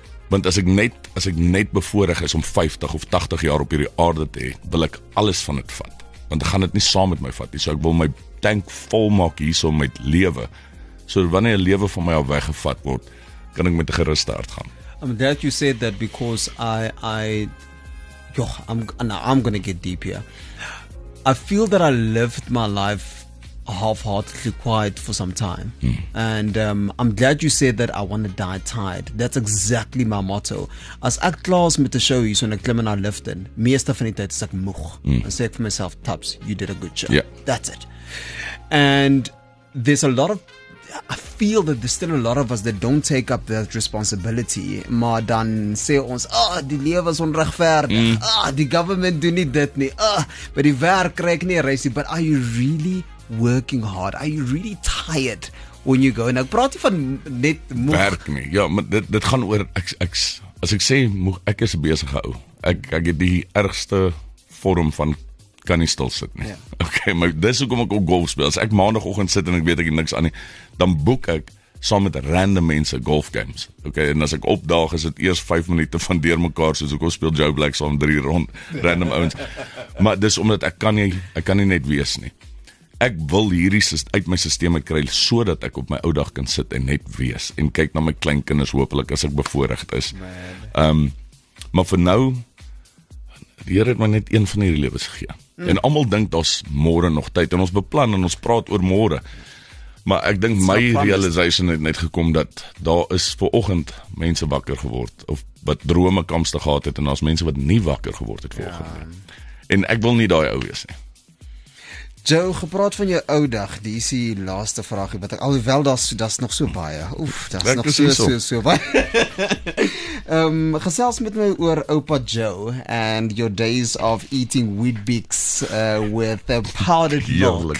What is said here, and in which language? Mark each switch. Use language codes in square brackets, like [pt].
[af] Want as ek net bevoorreg is om 50 of 80 jaar op hierdie aarde te hê, wil ek alles van dit vat. Want ek gaan dit nie saam met my vat nie. So ek wil my tank vol maak hierso met lewe. So wanneer 'n lewe van my al weggevat word, kan ek met 'n geruste hart gaan. [en] I'm glad you said that, because I'm going to get deep here. I feel that I lived my life half-heartedly quiet for some time. And I'm glad you said that I want to die tired. That's exactly my motto. [af] As ek klaar is met 'n show hier so en ek klim in haar lift in, meeste van die tyd is ek moeg. Dan sê ek vir myself, Tubbs, [en] you did a good job. Yeah. That's it. And there's I feel that there's still a lot of us that don't take up that responsibility. [af] Maar dan sê ons, die lewe is onregverdig. Die government doen nie dit nie. But die werk kry ek nie 'n reisie. [en] But are you really working hard? Are you really tired when you go? [af] En ek praat nie van net moeg. Werk nie. Ja, maar dit gaan oor as ek sê moeg, ek is 'n besige ou. Ek het die ergste vorm van kan nie stil sit nie. Yeah. Okay, maar dis hoekom ek ook golf speel. As ek maandagooggend sit en ek weet ek het niks aan nie, dan boek ek saam met random mense golf games. Okay, en as ek opdaag is dit eers 5 minute van deurmekaar, soos ek speel Joe Black saam 3 rond random ouens. Maar dis omdat ek kan nie net wees nie. Ek wil hierdie uit my stelsel kry sodat ek op my ou dag kan sit en net wees en kyk na my kleinkinders hopelik as ek bevoorreg is. Maar vir nou, die Here het my net een van hierdie lewens gegee. En almal dink daar's môre nog tyd en ons beplan en ons praat oor môre. Maar ek dink my realization het net gekom dat daar is vooroggend mense wakker geword of wat drome kamste gehad het en daar's mense wat nie wakker geword het vooroggend. En ek wil nie daai ou wees nie. Joe, gepraat van jou ou dag, die is die laaste vraagie wat ek alhoewel daar's nog so baie. Daar's nog so baie. Gesels met my oor [en] Oupa Joe and your days of eating Weet-Bix with powdered milk.